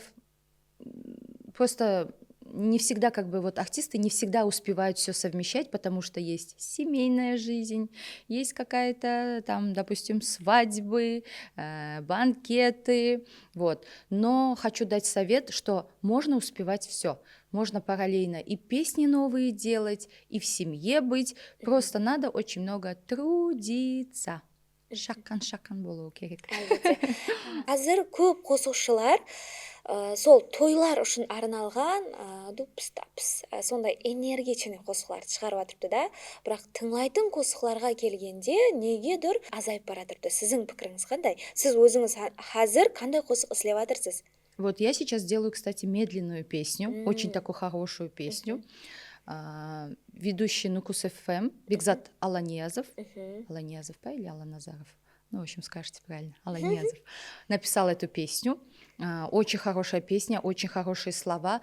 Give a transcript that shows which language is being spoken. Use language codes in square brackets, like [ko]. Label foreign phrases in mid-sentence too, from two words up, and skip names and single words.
[ru] Просто не всегда, как бы вот артисты не всегда успевают все совмещать, потому что есть семейная жизнь, есть какая-то там, допустим, свадьбы, банкеты, вот. Но хочу дать совет, что можно успевать все. Можно параллельно и песни новые делать, и в семье быть. Просто надо очень много трудиться. [kaa] Шакан болу керек. Қазір көп қосушылар сол тойлар үшін арналған дупс тапс сондай энергичный қосықларды шығарып жатырыпты да, бірақ тыңлайтын қосықларға келгенде негедір азайып бара жатырыпты. Сіздің пікіріңіз қандай? Сіз өзіңіз қазір қандай қосық іздеп жатырсыз? [ru] Вот я сейчас делаю, кстати, медленную песню, очень такую хорошую песню. Ведущий Нукус ФМ, Бекзат Аланиязов. Аланиязов, или Аланазаров? Ну, в общем, скажете правильно, Аланиязов. Написал эту песню. Очень хорошая песня, очень хорошие слова.